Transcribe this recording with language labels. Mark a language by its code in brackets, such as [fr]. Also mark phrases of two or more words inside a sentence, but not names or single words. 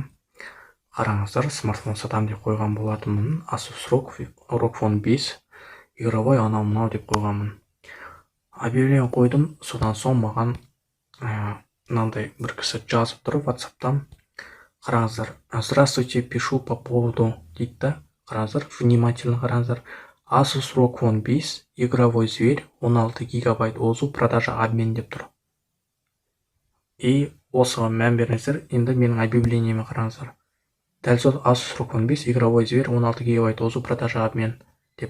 [kk] Қараңыздар, смартфон сатам деп қойған болатынмын. Asus ROG Phone 5 игровой анау мынау деп қойғанмын. Объявление қойдым, содан соң маған мынандай бір кісі жазып тұр WhatsApp-тан. Қараңыздар, [ru] здравствуйте, пишу по поводу [kk] дейді да. Қараңыздар, внимательно қараңыздар. [ru] Asus ROG Phone 5 игровой зверь 16 гигабайт озу продажа обмен [kk] деп тұр. И осыған мән беріңіздер. Енді менің объявлениеме қараңыздар. Дәл сол [ru] Asus ROG Phone 5 игровой зверь 16 гигабайт озу продажа обмен деп.